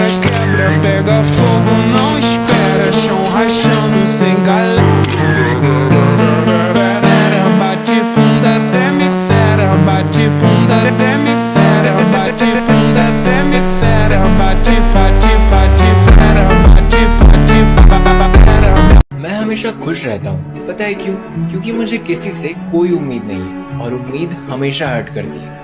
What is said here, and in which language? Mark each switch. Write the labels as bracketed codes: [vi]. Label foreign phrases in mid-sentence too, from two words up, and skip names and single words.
[pt] quebra, pega fogo, não espera, chão rachando sem galera. Bate bunda, treme cera, bate bunda, treme cera, bate bunda, treme cera, bate, bate, bate, pera, bate, bate, pera. [hi] मैं हमेशा खुश रहता हूँ। पता है क्यों? क्योंकि मुझे किसी से कोई उम्मीद नहीं है और उम्मीद हमेशा हर्ट करती है।